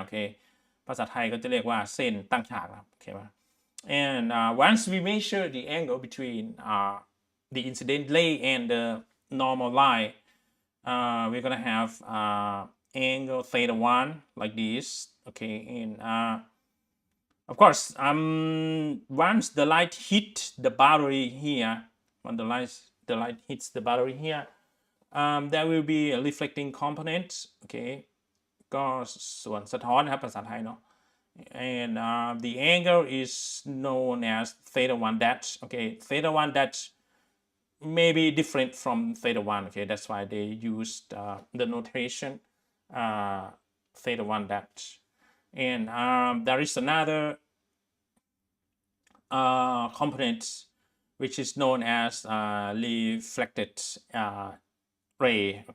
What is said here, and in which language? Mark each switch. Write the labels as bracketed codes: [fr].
[en] Okay, [th] ภาษาไทยก็จะเรียกว่าเส้นตั้งฉากครับ โอเคไหม [en] and once we measure the angle between the incident ray and the normal line, we're gonna have angle theta 1 like this. Okay, and of course once the light hit the boundary here, when the light hits the boundary here, there will be a reflecting component. Okay, [th] ก็ส่วนสะท้อนครับภาษาไทยเนาะ [en] and the angle is known as theta 1 dash. Okay, theta 1 dash may be different from theta 1. Okay, that's why they used the notation theta 1 dash. And there is another component which is known as reflected ray.